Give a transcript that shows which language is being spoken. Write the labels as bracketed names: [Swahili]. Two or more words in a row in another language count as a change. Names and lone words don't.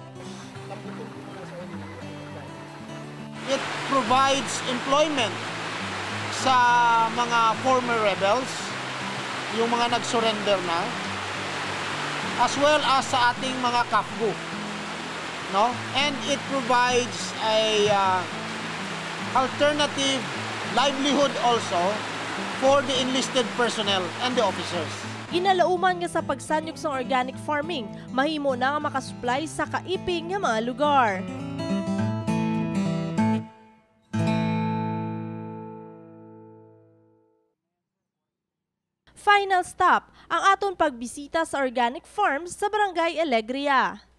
[English] It provides employment sa mga former rebels, [Filipino] yung mga nag-surrender na, [English] as well as [Filipino] sa ating mga [English] KAFGU. No? And it provides a alternative livelihood also for the enlisted personnel and the officers. [Hiligaynon] Ginalauman nga sa pagsanyog sa [English] organic farming, [Hiligaynon] mahimo na nga makasupply sa kaiping nga mga lugar. Final stop, ang aton pagbisita sa [English] organic farms [Hiligaynon] sa Barangay Alegria.